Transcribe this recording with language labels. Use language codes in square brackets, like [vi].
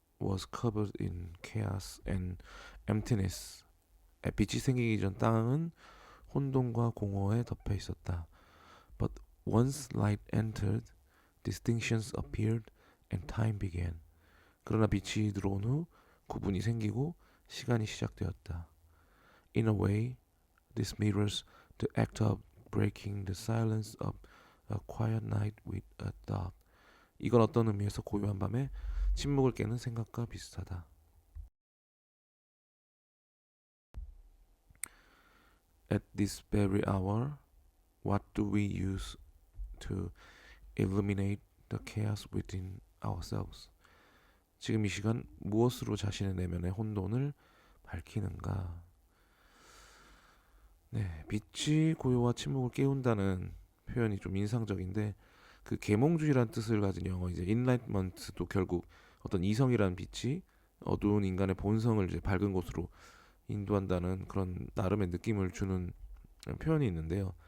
[en] was covered in chaos and emptiness. [ko] 빛이 생기기 전 땅은 혼돈과 공허에 덮여 있었다. [en] But once light entered, distinctions appeared and time began. [ko] 그러나 빛이 들어온 후 구분이 생기고 시간이 시작되었다. [en] In a way, this mirrors the act of breaking the silence of a quiet night with a thought. [ko] 이건 어떤 의미에서 고요한 밤에 침묵을 깨는 생각과 비슷하다. [en] At this very hour, what do we use to illuminate the chaos within ourselves? [ko] 지금 이 시간 무엇으로 자신의 내면의 혼돈을 밝히는가? 네, 빛이 고요와 침묵을 깨운다는 표현이 좀 인상적인데 그 계몽주의란 뜻을 가진 영어 이제 enlightenment도 결국 어떤 이성이란 빛이 어두운 인간의 본성을 이제 밝은 곳으로 인도한다는 그런 나름의 느낌을 주는 표현이 있는데요.